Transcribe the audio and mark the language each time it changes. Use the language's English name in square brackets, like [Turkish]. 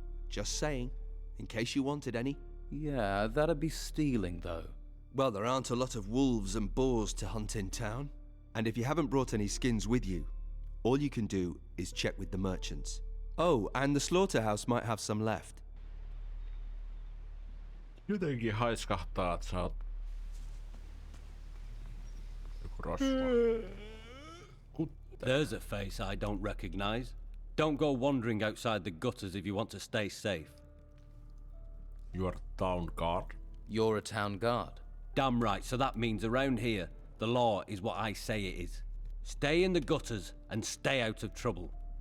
[English] Just saying, in case you wanted any. Yeah, that'd be stealing, though. Well, there aren't a lot of wolves and boars to hunt in town. And if you haven't brought any skins with you, all you can do is check with the merchants. Oh, and the slaughterhouse might have some left. [Finnish] Jotenkin haiskahtaa, että sä oot joku rosvo. [English] There's a face I don't recognize. Don't go wandering outside the gutters if you want to stay safe. You're town guard? You're a town guard. Damn right, so that means around here, the law is what I say it is. Stay in the gutters and stay out of trouble.